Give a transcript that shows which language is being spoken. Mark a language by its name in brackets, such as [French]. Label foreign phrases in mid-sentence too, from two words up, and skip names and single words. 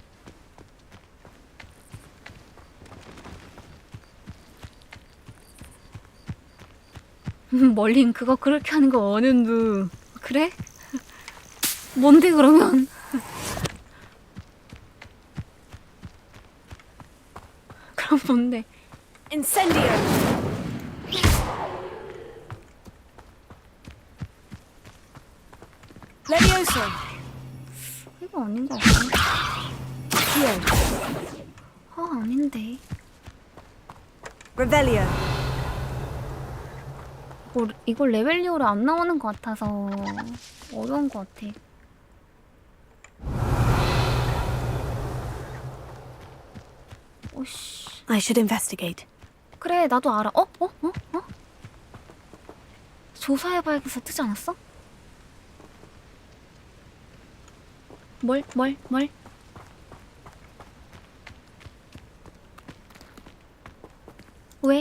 [Korean] 멀린 그거 그렇게 하는 거 어는누. 그래? 뭔데 그러면? 그럼 뭔데? Incendio. Levioso. 이거 아닌 거 같은데? Accio. 아닌데. Revelio. 이거 레벨리오로 안 나오는 것 같아서 어려운 것 같아. 오씨. [English] I should investigate. [Korean] 그래, 나도 알아. 조사해봐야겠어. 뜨지 않았어? 뭘? 왜?